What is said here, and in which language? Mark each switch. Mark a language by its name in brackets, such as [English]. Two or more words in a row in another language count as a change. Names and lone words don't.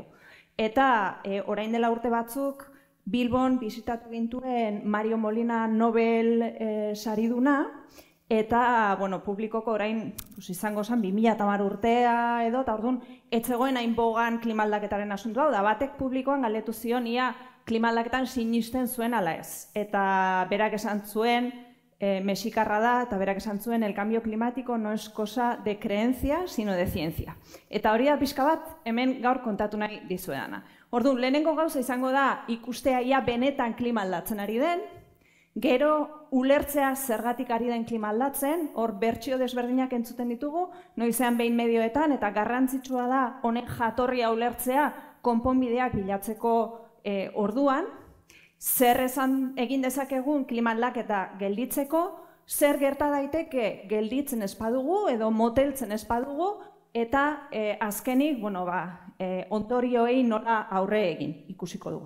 [Basque] Eta orain dela urte batzuk, Bilbon bisitatu gintuen Mario Molina Nobel sariduna, eta publikoko orain izango zen 2010 urtea edo, eta orduan, etzegoen hain bogan klimaldaketaren asuntua, da batek publikoan galdetu zion ia klimaldaketan sinisten zuen ala ez. Eta berak esan zuen, mexikarra da, eta berak esan zuen, [Spanish] el cambio climático no es cosa de creencia, sino de ciencia. [Basque] Eta hori da pixka bat, hemen gaur kontatu nahi dizuedana. Orduan, lehenengo gauza izango da, ikustea ia benetan klima aldatzen ari den, gero ulertzea zergatik ari den klima aldatzen, hor bertsio desberdinak entzuten ditugu, noizean behin medioetan, eta garrantzitsua da honen jatorria ulertzea konponbideak bilatzeko orduan, zer esan egin dezakegun klima aldaketa gelditzeko, zer gerta daiteke gelditzen ez badugu edo moteltzen ez badugu, eta azkenik, ondorioei nola aurre egin ikusiko dugu.